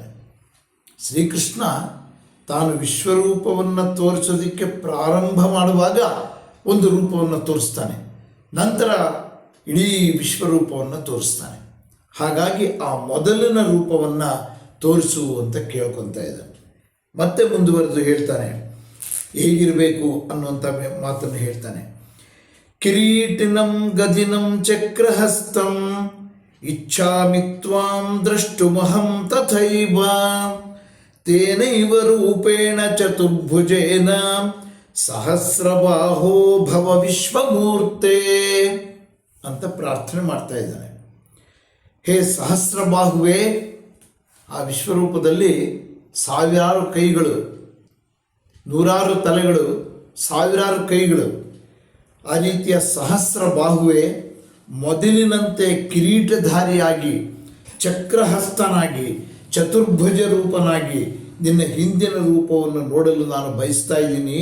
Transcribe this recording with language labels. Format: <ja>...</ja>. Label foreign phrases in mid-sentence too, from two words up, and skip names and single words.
<kn>ಶ್ರೀಕೃಷ್ಣ ತಾನು ವಿಶ್ವರೂಪವನ್ನು ತೋರಿಸೋದಕ್ಕೆ ಪ್ರಾರಂಭ ಮಾಡುವಾಗ ಒಂದು ರೂಪವನ್ನು ತೋರಿಸ್ತಾನೆ, ನಂತರ ಇಡೀ ವಿಶ್ವರೂಪವನ್ನು ತೋರಿಸ್ತಾನೆ. ಹಾಗಾಗಿ ಆ ಮೊದಲಿನ ರೂಪವನ್ನು ತೋರಿಸು ಅಂತ ಕೇಳ್ಕೊತಾ ಇದ್ದಾನೆ. ಮತ್ತೆ ಮುಂದುವರೆದು ಹೇಳ್ತಾನೆ, ಹೇಗಿರಬೇಕು ಅನ್ನುವಂಥ ಮಾತನ್ನು ಹೇಳ್ತಾನೆ.</kn> <sa>ಕಿರೀಟಿನಂ ಗದಿನಂ ಚಕ್ರಹಸ್ತಂ ಇಚ್ಛಾಮಿ ತ್ವಾಂ ದ್ರಷ್ಟುಮಹಂ ತಥೈವ ತೇನೈವ ರೂಪೇಣ ಚತುರ್ಭುಜೇನ ಸಹಸ್ರಬಾಹೋ ಭವ ವಿಶ್ವಮೂರ್ತೆ</sa> <kn>ಅಂತ ಪ್ರಾರ್ಥನೆ ಮಾಡ್ತಾ ಇದ್ದಾನೆ. ಹೇ ಸಹಸ್ರಬಾಹುವೇ, ಆ ವಿಶ್ವರೂಪದಲ್ಲಿ ಸಾವಿರಾರು ಕೈಗಳು, ನೂರಾರು ತಲೆಗಳು, ಸಾವಿರಾರು ಕೈಗಳು, ಆ ರೀತಿಯ ಸಹಸ್ರ ಬಾಹುವೆ, ಮೊದಲಿನಂತೆ ಕಿರೀಟಧಾರಿಯಾಗಿ, ಚಕ್ರಹಸ್ತನಾಗಿ, ಚತುರ್ಭುಜ ರೂಪನಾಗಿ ನಿನ್ನ ಹಿಂದಿನ ರೂಪವನ್ನು ನೋಡಲು ನಾನು ಬಯಸ್ತಾ ಇದ್ದೀನಿ.</kn>